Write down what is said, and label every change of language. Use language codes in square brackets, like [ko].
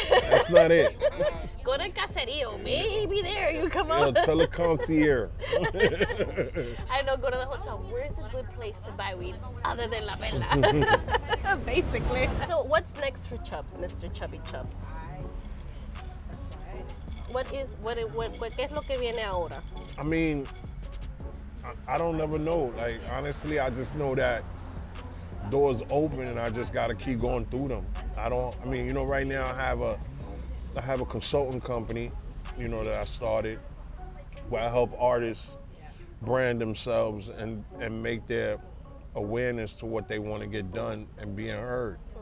[en] That's not it. Go to caserío, maybe there you come Yo, out. tell a concierge. I know, go to the hotel. Where's a good place to buy weed other than La Vela? Basically. So what's next for Chubs, Mr. Chubby Chubs? [es] ¿Qué es lo que viene ahora? [en] I mean, I don't never know. Like, honestly, I just know that doors open and I just gotta keep going through them. I mean, you know, right now I have a consulting company, you know, that I started where I help artists brand themselves and make their awareness to what they want to get done and being heard.